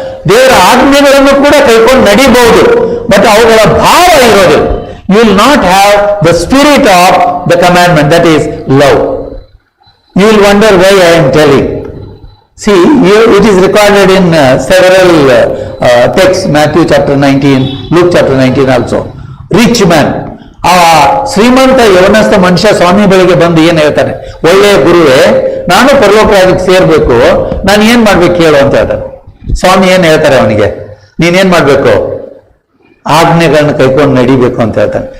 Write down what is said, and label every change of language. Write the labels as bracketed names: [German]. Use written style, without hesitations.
[Kannada] ದೇವರ ಆಜ್ಞೆಗಳನ್ನು ಕೂಡ ಕೈಕೊಂಡು ನಡಿಬಹುದು, ಬಟ್ ಅವುಗಳ ಭಾವ ಇರೋದಿಲ್ಲ. [English] You will not have the spirit of the commandment, that is love. You will wonder why I am telling. See, it is recorded in several texts, Matthew chapter 19, Luke chapter 19 also. Rich man. [Kannada] ಆ ಶ್ರೀಮಂತ ಯವನಸ್ಥ ಮನುಷ್ಯ ಸ್ವಾಮಿ ಬಳಿಗೆ ಬಂದು ಏನ್ ಹೇಳ್ತಾನೆ, ಒಳ್ಳೆಯ ಗುರುವೇ, ನಾನು ಪರಲೋಕ ರಾಜ್ಯಕ್ಕೆ ಸೇರ್ಬೇಕು, ನಾನು ಏನ್ ಮಾಡ್ಬೇಕು ಹೇಳು ಅಂತ ಹೇಳ್ತಾನೆ. ಸ್ವಾಮಿ ಏನ್ ಹೇಳ್ತಾರೆ ಅವನಿಗೆ, ನೀನೇನ್ ಮಾಡ್ಬೇಕು, ಆಜ್ಞೆಗಳನ್ನ ಕೈಕೊಂಡು ನಡಿಬೇಕು ಅಂತ ಹೇಳ್ತಾನೆ.